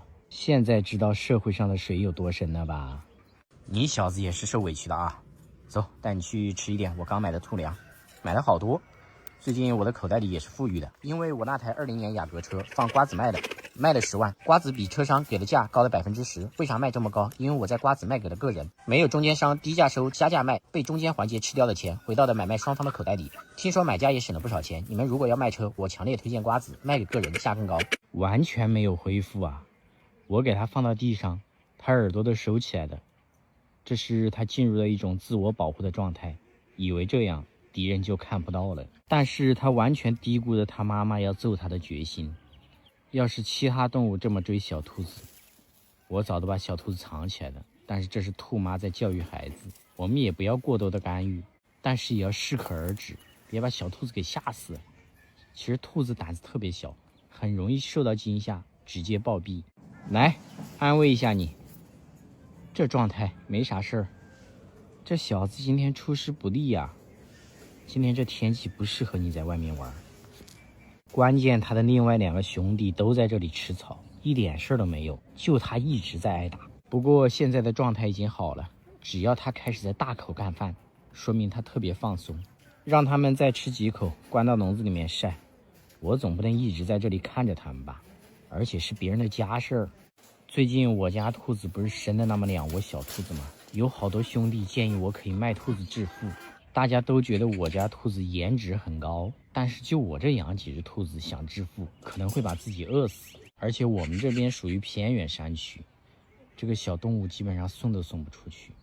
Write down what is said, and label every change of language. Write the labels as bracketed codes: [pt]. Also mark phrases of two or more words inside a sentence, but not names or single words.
[zh] 現在知道社會上的水有多深了吧？你小子也是受委屈的啊！走，帶你去吃一点我刚買的兔粮，買了好多。最近我的口袋裡也是富裕的，因為我那台20年雅阁車放瓜子賣的，賣了10萬，瓜子比车商給的價高了10%。为啥賣這麼高？因為我在瓜子賣給了個人，沒有中間商低價收加價賣，被中間環節吃掉的錢回到了買賣雙方的口袋裡。聽說買家也省了不少錢。你們如果要賣車，我強烈推薦瓜子，賣給個人價更高。完全沒有恢復啊！我給他放到地上，他耳朵都收起來了，這是他進入了一種自我保護的狀態，以為這樣敵人就看不到了。但是他完全低估了他媽媽要揍他的決心。要是其他動物這麼追小兔子，我早都把小兔子藏起來了。但是這是兔媽在教育孩子，我們也不要過多的干預，但是也要適可而止，別把小兔子給嚇死了。其實兔子膽子特別小，很容易受到驚嚇，直接暴斃。來，安慰一下你，這狀態沒啥事兒。這小子今天出師不利呀，今天這天氣不適合你在外面玩。關鍵他的另外2個兄弟都在這裡吃草，一點事都沒有，就他一直在挨打。不過現在的狀態已經好了，只要他開始在大口幹飯，說明他特別放鬆。讓他們再吃幾口，關到籠子裡面曬。我總不能一直在這裡看着他們吧，而且是別人的家事兒。最近我家兔子不是生了那麼2 窩小兔子嗎？有好多兄弟建議我可以賣兔子致富。大家都覺得我家兔子顏值很高，但是就我這養幾隻兔子想致富，可能會把自己餓死。而且我們這邊屬於偏遠山區，這個小動物基本上送都送不出去。